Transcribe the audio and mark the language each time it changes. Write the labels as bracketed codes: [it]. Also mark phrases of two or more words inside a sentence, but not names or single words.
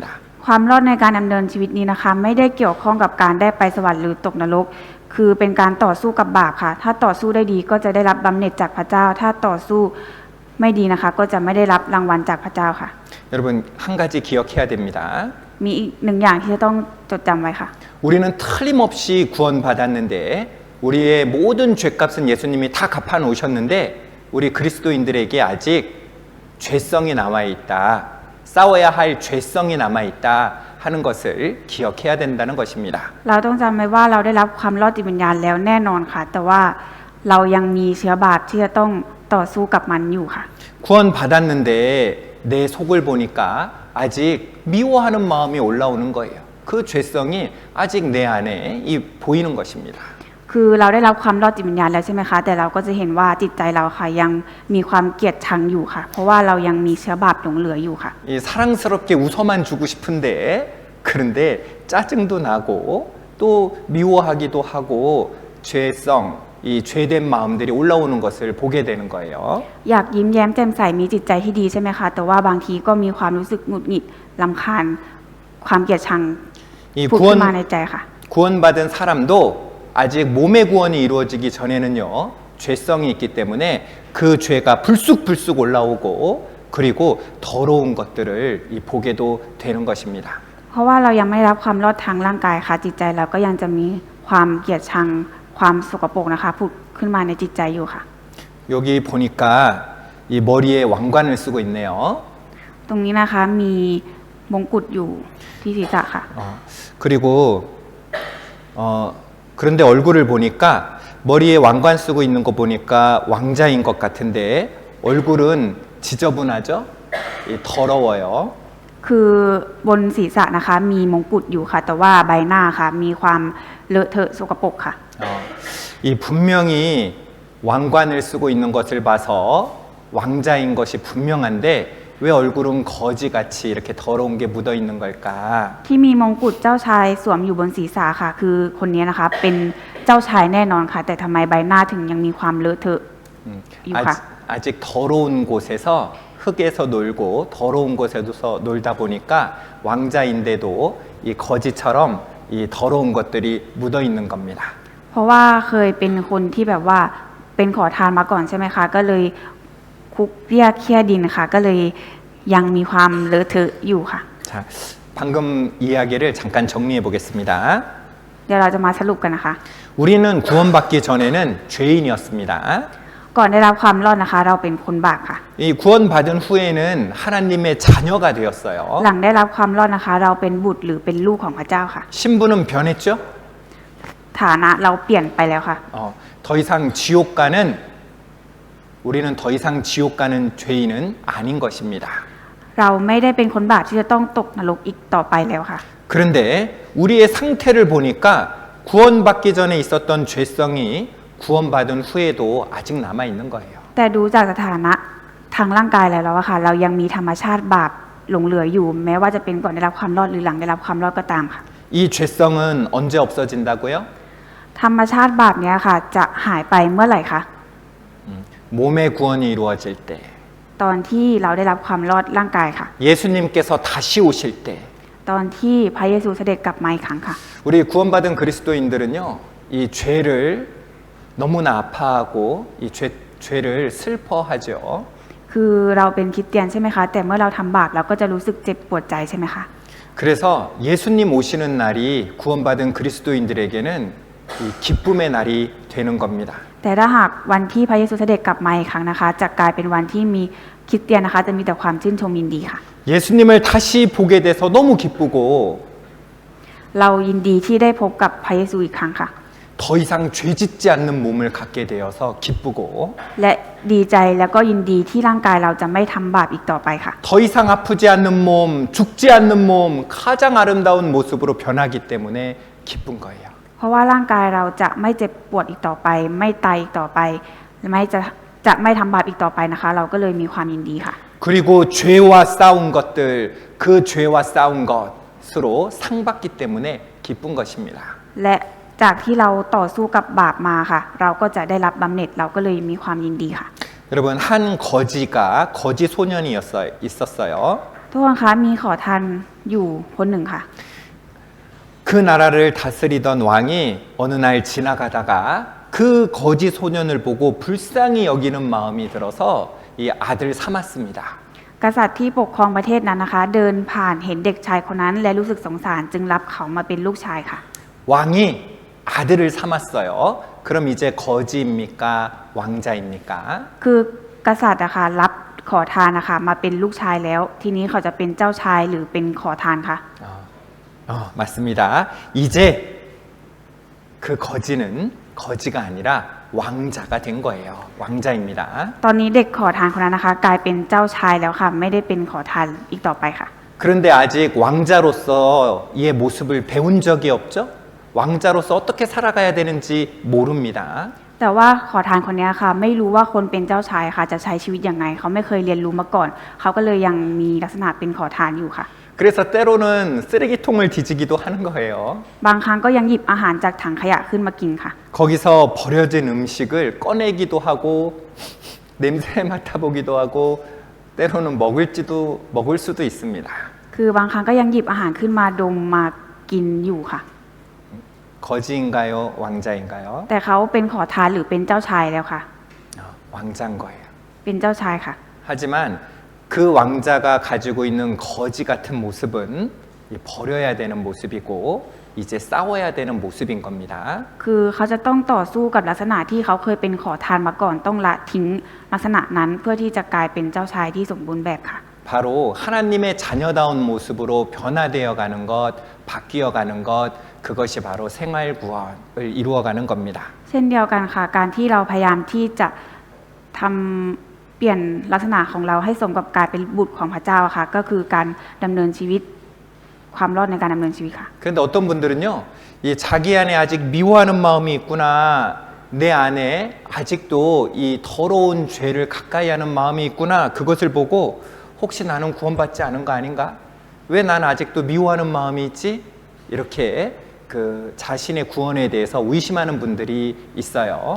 [th] ความรอดในการดำเนินชีวิตนี้นะคะ ไม่ได้เกี่ยวข้องกับการได้ไปสวรรค์หรือตกนรก คือเป็นการต่อสู้กับบาปค่ะ ถ้าต่อสู้ได้ดีก็จะได้รับบำเหน็จจากพระเจ้า ถ้าต่อสู้ไม่ดีนะคะ ก็จะไม่ได้รับรางวัลจากพระเจ้าค่ะ [ko] 여러분 한 가지 기억해야 됩니다. [th] มีอีกหนึ่งอย่างที่จะต้องจดจำไว้ค่ะ [ko] 우리는 틀림없이 구원받았는데 우리의 모든 죄값은 예수님이 다 갚아 놓으셨는데 우리 그리스도인들에게 아직 죄성이 남아 있다. 싸워야 할 죄성이 남아 있다 하는 것을 기억해야 된다는 것입니다. [th] เราต้องจำไว้ว่าเราได้รับความรอดจิตวิญญาณแล้วแน่นอนค่ะ แต่ว่าเรายังมีเชื้อบาปที่จะต้องต่อสู้กับมันอยู่ค่ะ [ko] 구원받았는데 내 속을 보니까 아직 미워하는 마음이 올라오는 거예요. 그 죄성이 아직 내 안에 보이는 것입니다. [th] คือเราได้รับความรอดจิตวิญญาณแล้วใช่ไหมคะ แต่เราก็จะเห็นว่าจิตใจเราค่ะยังมีความเกลียดชังอยู่ค่ะ เพราะว่าเรายังมีเชื้อบาปหลงเหลืออยู่ค่ะ [ko] 이 사랑스럽게 웃어만 주고 싶은데 그런데 짜증도 나고 또 미워하기도 하고 죄성, 이 죄된 마음들이 올라오는 것을 보게 되는 거예요. [th] อยากยิ้มแย้มแจ่มใสมีจิตใจที่ดีใช่ไหมคะ แต่ว่าบางทีก็มีความรู้สึกหงุดหงิดรำคาญความเกลียดชัง 이 ผุดขึ้นมาในใจค่ะ [ko] 구원받은 사람도 아직 몸의 구원이 이루어지기 전에는요, 죄성이 있기 때문에 그 죄가 불쑥불쑥 올라오고 그리고 더러운 것들을 보게도 되는 것입니다. [th] เพราะว่าเรายังไม่ได้รับความรอดทางร่างกายค่ะ จิตใจเราก็ยังจะมีความเกลียดชังความสกปรกนะคะผุดขึ้นมาในจิตใจอยู่ค่ะ [ko] 여기 보니까 이 머리에 왕관을 쓰고 있네요. [th] ตรงนี้นะคะมีมงกุฎอยู่ที่ศีรษะค่ะ [ko] 그리고 그런데 얼굴을 보니까 머리에 왕관 쓰고 있는 거 보니까 왕자인 것 같은데 얼굴은 지저분하죠? 더러워요. [th] คือบนศีรษะนะคะมีมงกุฎอยู่ค่ะ แต่ว่าใบหน้าค่ะมีความเลอะเทอะสกปรกค่ะ [ko] 이 분명히 왕관을 쓰고 있는 것을 봐서 왕자인 것이 분명한데 왜 얼굴은 거지같이 이렇게 더러운 게 묻어 있는 걸까? [th] ที่มีมงกุฎเจ้าชายสวมอยู่บนศีรษะค่ะ คือคนนี้นะคะเป็นเจ้าชายแน่นอนค่ะ แต่ทำไมใบหน้าถึงยังมีความเลอะเทอะ อยู่ค่ะ [ko] 아직 더러운 곳에서 흙에서 놀고 더러운 곳에서 놀다 보니까 왕자인데도 이 거지처럼 이 더러운 것들이 묻어 있는 겁니다. [th] เพราะว่าเคยเป็นคนที่แบบว่าเป็นขอทานมาก่อนใช่ไหมคะ ก็เลยคุกเรียกเคี่ยดินค่ะ ก็เลยยังมีความเลอะเทอะอยู่ค่ะ [ko] 자, 방금 이야기를 잠깐 정리해 보겠습니다. [th] เดี๋ยวเราจะมาสรุปกันนะคะ [ko] 우리는 구원받기 전에는 죄인이었습니다. [th] ก่อนได้รับความรอดนะคะ เราเป็นคนบาปค่ะ [ko] 이 구원받은 후에는 하나님의 자녀가 되었어요. [th] หลังได้รับความรอดนะคะ เราเป็นบุตรหรือเป็นลูกของพระเจ้าค่ะ [ko] 신분은 변했죠? [th] ฐานะเราเปลี่ยนไปแล้วค่ะ [ko] 더 이상 지옥 가는 우리는 더 이상 지옥 가는 죄인은 아닌 것입니다. [th] เราไม่ได้เป็นคนบาปที่จะต้องตกนรกอีกต่อไปแล้วค่ะ [ko] 그런데 우리의 상태를 보니까 구원받기 전에 있었던 죄성이 구원받은 후에도 아직 남아 있는 거예요. [th] แต่ดูจากสถานะทางร่างกายแล้วอะค่ะ เรายังมีธรรมชาติบาปหลงเหลืออยู่ แม้ว่าจะเป็นก่อนได้รับความรอดหรือหลังได้รับความรอดก็ตามค่ะ [ko] 이 죄성은 언제 없어진다고요? [th] ธรรมชาติบาปเนี้ยค่ะ จะหายไปเมื่อไหร่คะ [ko] 몸의 구원이 이루어질 때, [th] ตอนที่เราได้รับความรอดร่างกายค่ะ [ko] 예수님께서 다시 오실 때, [th] ตอนที่พระเยซูเสด็จกลับมาอีกครั้งค่ะ [ko] 우리 구원받은 그리스도인들은요, 이 죄를 너무나 아파하고 이 죄를 슬퍼하죠. [th] คือเราเป็นคริสเตียนใช่ไหมคะ แต่เมื่อเราทำบาปเราก็จะรู้สึกเจ็บปวดใจใช่ไหมคะ [ko] 그래서 예수님 오시는 날이 구원받은 그리스도인들에게는 이 기쁨의 날이 되는 겁니다. [th] แต่ถ้าหากวันที่พระเยซูเสด็จกลับมาอีกครั้งนะคะ จะกลายเป็นวันที่มีคริสเตียนนะคะ จะมีแต่ความชื่นชมยินดีค่ะ [ko] 예수님을 다시 보게 돼서 너무 기쁘고 [th] เรายินดีที่ได้พบกับพระเยซูอีกครั้งค่ะ [ko] 더 이상 죄짓지 않는 몸을 갖게 되어서 기쁘고 [th] และดีใจแล้วก็ยินดีที่ร่างกายเราจะไม่ทำบาปอีกต่อไปค่ะ [ko] 더 이상 아프지 않는 몸, 죽지 않는 몸, 가장 아름다운 모습으로 변하기 때문에 기쁜 거예요. [th] เพราะว่าร่างกายเราจะไม่เจ็บปวดอีกต่อไป ไม่ตายอีกต่อไปจะไม่ทำบาปอีกต่อไปนะคะ เราก็เลยมีความยินดีค่ะ [ko] 그리고 죄와 싸운 것들, 그 죄와 싸운 것으로 상 받기 때문에 기쁜 것입니다. [th] และจากที่เราต่อสู้กับบาปมาค่ะ เราก็จะได้รับบำเหน็จเราก็เลยมีความยินดีค่ะ [ko] 여러분 한 거지가 거지 소년이 있었어요. [th] ทุกคนคะมีขอทานอยู่คนหนึ่งค่ะ [ko] 그 나라를 다스리던 왕이 어느 날 지나가다가 그 거지 소년을 보고 불쌍히 여기는 마음이 들어서 이 아들 삼았습니다. [th] กษัตริย์ที่ปกครองประเทศนั้นนะคะ เดินผ่านเห็นเด็กชายคนนั้น และรู้สึกสงสารจึงรับเขามาเป็นลูกชายค่ะ [ko] 왕이 아들을 삼았어요. 그럼 이제 거지입니까? 왕자입니까? [th] คือกษัตริย์นะคะรับขอทานนะคะมาเป็นลูกชายแล้ว ทีนี้เขาจะเป็นเจ้าชายหรือเป็นขอทานคะ [ko] 맞습니다. 이제 그 거지는 거지가 아니라 왕자가 된 거예요. 왕자입니다. [th] ตอนนี้เด็กขอทานคนนั้นนะคะ กลายเป็นเจ้าชายแล้วค่ะ ไม่ได้เป็นขอทานอีกต่อไปค่ะ [ko] 그런데 아직 왕자로서 이 모습을 배운 적이 없죠? 왕자로서 어떻게 살아가야 되는지 모릅니다. [th] แต่ว่าขอทานคนนี้ค่ะ ไม่รู้ว่าคนเป็นเจ้าชายค่ะ จะใช้ชีวิตยังไง เขาไม่เคยเรียนรู้มาก่อน เขาก็เลยยังมีลักษณะเป็นขอทานอยู่ค่ะ [ko] 그래서 때로는 쓰레기통을 뒤지기도 하는 거예요. [th] บางครั้งก็ยังหยิบอาหารจากถังขยะขึ้นมากินค่ะ [ko] 거기서 버려진 음식을 꺼내기도 하고 냄새 맡아보기도 하고 때로는 먹을 수도 있습니다. [th] คือบางครั้งก็ยังหยิบอาหารขึ้นมาดมมากินอยู่ค่ะ [ko] 거지인가요? 왕자인가요? [th] แต่เขาเป็นขอทานหรือเป็นเจ้าชายแล้วค่ะ [ko] 왕자인 거예요. [th] เป็นเจ้าชายค่ะ [ko] 하지만 그 왕자가 가지고 있는 거지 같은 모습은 버려야 되는 모습이고 이제 싸워야 되는 모습인 겁니다. [th] คือเขาจะต้องต่อสู้กับลักษณะที่เขาเคยเป็นขอทานมาก่อนต้องละทิ้งลักษณะนั้นเพื่อที่จะกลายเป็นเจ้าชายที่สมบูรณ์แบบค่ะ [ko] 바로 하나님의 자녀다운 모습으로 변화되어 가는 것, 바뀌어 가는 것, 그것이 바로 생활 구원을 이루어가는 겁니다. [th] เช่นเดียวกันค่ะ การที่เราพยายามที่จะทำเปลี่ยนลักษณะของเราให้สมกับการเป็นบุตรของพระเจ้าค่ะ ก็คือการดำเนินชีวิตความรอดในการดำเนินชีวิตค่ะ [ko] 그런데 어떤 분들은요, 이 자기 안에 아직 미워하는 마음이 있구나, 내 안에 아직도 이 더러운 죄를 가까이 하는 마음이 있구나, 그것을 보고 혹시 나는 구원받지 않은 거 아닌가? 왜 난 아직도 미워하는 마음이 있지? 이렇게 그 자신의 구원에 대해서 의심하는 분들이 있어요.